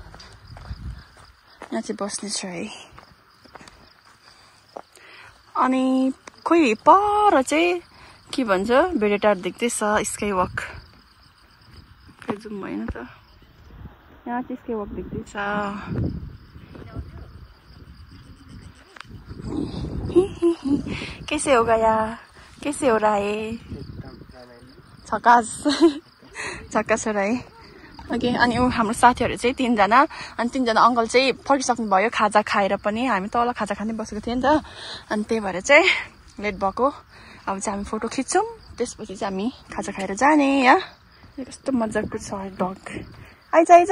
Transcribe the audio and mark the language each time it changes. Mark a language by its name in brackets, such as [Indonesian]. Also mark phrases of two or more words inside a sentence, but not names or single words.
[Nepali] चाहिँ बस्ने छ है अनि खोइ पर चाहिँ के भन्छ भेडेटार देख्दैछ स्काई वक खै जाउँ भएन त यहाँ चाहिँ स्काई वक देख्दैछ [Hindi] कैसे हो गया कैसे हो रहा है झकास हो रहा है [Nepali] ओके अनि हाम्रो साथीहरू चाहिँ 3 जना अनि 3 जना अङ्कल चाहिँ फर्किसक्नु भयो खाजा खाएर पनि हामी तल खाजा खाँदै बसेको थियौँ नि त अनि त्यही भएर चाहिँ लेट भएको अब चाहिँ हामी फोटो खिच्छौँ त्यसपछि चाहिँ हामी खाजा खाएर जाने या कस्तो मजाको छ डग आइज